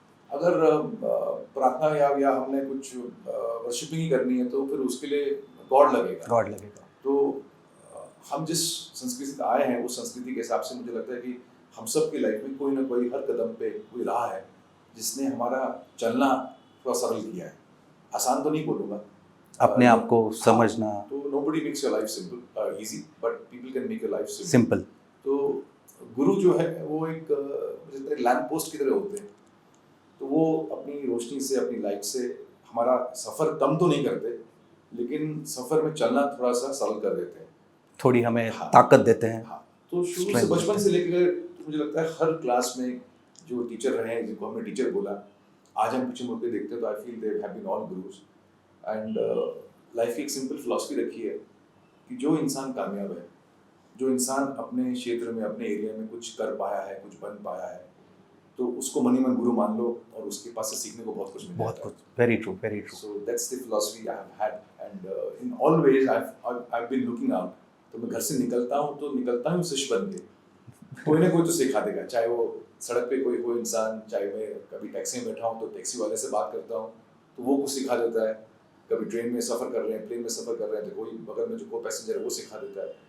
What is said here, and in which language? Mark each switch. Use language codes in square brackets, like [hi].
[hi] अगर प्रार्थना या हमने कुछ वर्शिपिंग ही करनी है तो फिर उसके लिए गॉड लगेगा। गॉड लगेगा। तो हम जिस संस्कृति से आए हैं उस संस्कृति के हिसाब से मुझे लगता है कि हम सब की लाइफ में कोई ना कोई हर कदम पे कोई राह है जिसने हमारा चलना थोड़ा सरल किया है। आसान तो नहीं बोलूँगा, अपने आप को समझना। [en] तो nobody makes your life simple easy, but people can make your life simple. Simple. [hi] तो गुरु जो है वो एक मुझे लगता है लैंप पोस्ट की तरह होते हैं। तो वो अपनी रोशनी से, अपनी लाइट से हमारा सफ़र कम तो नहीं करते, लेकिन सफ़र में चलना थोड़ा सा सरल कर देते हैं, थोड़ी हमें हाँ। ताकत देते हैं। हाँ, तो शुरू से [en] Strength [hi] बचपन देते से लेकर तो मुझे लगता है हर क्लास में जो टीचर रहे हैं, जिनको हमने टीचर बोला, आज हम पीछे मुड़ के देखते हैं तो [en] I feel they have been all gurus. [hi] And life की एक सिंपल फिलॉसफी रखी है कि जो इंसान कामयाब है, जो इंसान अपने क्षेत्र में, अपने एरिया में कुछ कर पाया है, कुछ बन पाया है, तो उसको मनी मन गुरु मान लो और उसके पास से सीखने को बहुत कुछ मिलता है। बहुत कुछ। [en] Very true, very true. So that's the philosophy I have had, and in all ways I've been looking out. [hi] तो मैं घर से निकलता हूँ तो निकलता हूँ शिष्य बन के, कोई ना कोई तो सिखा देगा। चाहे वो सड़क पे कोई हो इंसान, चाहे मैं कभी टैक्सी में बैठा हूँ तो टैक्सी वाले से बात करता हूँ तो वो कुछ सिखा देता है, कभी ट्रेन में सफ़र कर रहे हैं, प्लेन में सफ़र कर रहे हैं तो कोई बगल में जो को पैसेंजर है वो सिखा देता है।